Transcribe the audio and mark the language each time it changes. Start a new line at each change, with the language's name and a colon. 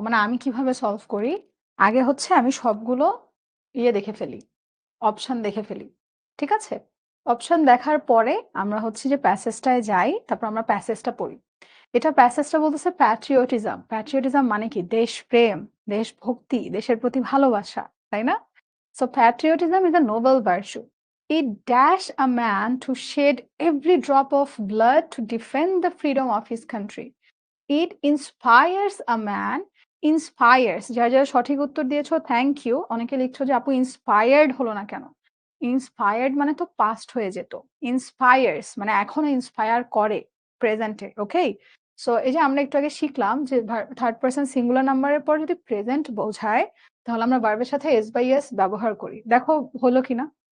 Bangla: মানে আমি কিভাবে সলভ করি? আগে হচ্ছে আমি সবগুলো দেখে ফেলি। অপশন দেখে ফেলি। ঠিক আছে? অপশন দেখার পরে আমরা হচ্ছে যে প্যাসেজটায় যাই, তারপর আমরা প্যাসেজটা পড়ি। এটা প্যাসেজটা বলতেছে প্যাট্রিয়টিজম। প্যাট্রিয়টিজম মানে কি? দেশপ্রেম, দেশভক্তি, দেশের প্রতি ভালোবাসা, তাই না?
English: So patriotism is a noble virtue. It dash a man to shed every drop of blood to defend the freedom of his country. It inspires a man,
Bangla: inspires, যারা যারা সঠিক উত্তর দিয়েছো থ্যাংক ইউ। অনেকে লিখছো যে আপু ইন্সপায়ার্ড হলো না কেন? ইন্সপায়ার্ড মানে তো পাস্ট হয়ে যেত। ইন্সপায়ার্স মানে এখনো ইন্সপায়ার করে প্রেজেন্টে। ওকে? সো এই যে আমরা একটু আগে শিখলাম যে থার্ড পারসন সিঙ্গুলার নাম্বারের পর যদি প্রেজেন্ট বোঝায় তাহলে আমরা ভার্বের সাথে এস বাই এস ব্যবহার করি। দেখো হলো কিনা?